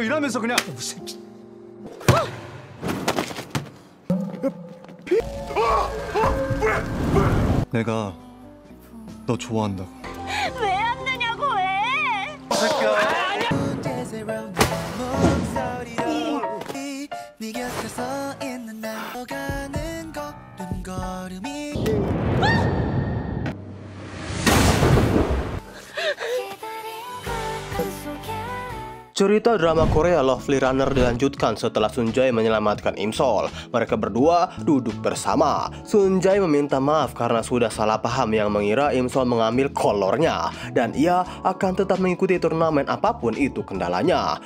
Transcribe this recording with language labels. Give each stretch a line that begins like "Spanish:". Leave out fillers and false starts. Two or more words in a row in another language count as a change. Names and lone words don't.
Korean: 이러면서 그냥. 내가 너 좋아한다고. 왜 안 되냐고 왜? 네 곁에서 있는 날 가는 걸음걸음이
Indonesian: Cerita drama Korea Lovely Runner dilanjutkan setelah Sunjae menyelamatkan Imsol. Mereka berdua duduk bersama. Sunjae meminta maaf karena sudah salah paham yang mengira Imsol mengambil kolornya dan ia akan tetap mengikuti turnamen apapun itu kendalanya.